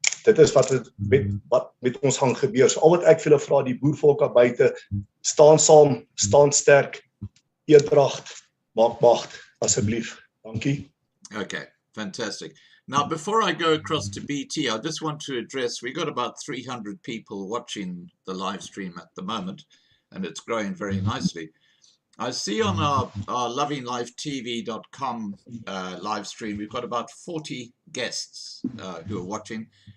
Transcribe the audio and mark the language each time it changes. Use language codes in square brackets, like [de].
[af] Dit is wat met ons gaan gebeur. So al wat ek vir julle vra, die boervolk daar buite, staan saam, staan sterk, eendrag maak mag. Asseblief. Dankie. [en] Okay, fantastic. Now, before I go across to BT, I just want to address, we've got about 300 people watching the live stream at the moment, and it's growing very nicely. I see on our lovinglifetv.com live stream, we've got about 40 guests who are watching.